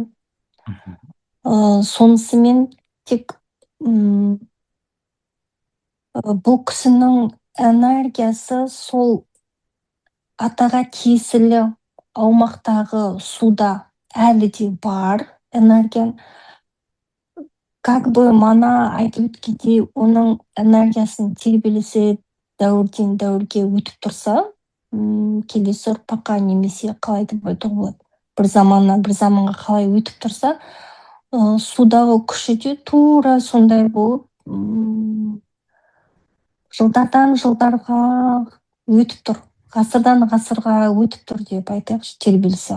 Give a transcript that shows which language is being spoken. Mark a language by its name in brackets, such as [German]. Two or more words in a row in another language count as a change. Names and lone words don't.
[Kazakh] Мгм. Сонысымен тек бұл кісінің энергиясы сол атаға тиесілі аумақтағы суда әлі де бар энергия. [Russian] Как бы [Kazakh] мана айтып өткендей, оның энергиясын тербелісі дәуірден дәуірге өтіп тұрса, келесі ұрпаққа немесе қалай деп айтуға болады, бір заманнан бір заманға қалай өтіп тұрса, судағы күші де тура сондай болып, жылдардан жылдарға өтіп тұр, ғасырдан ғасырға өтіп тұр деп айтайықшы, тербелісі.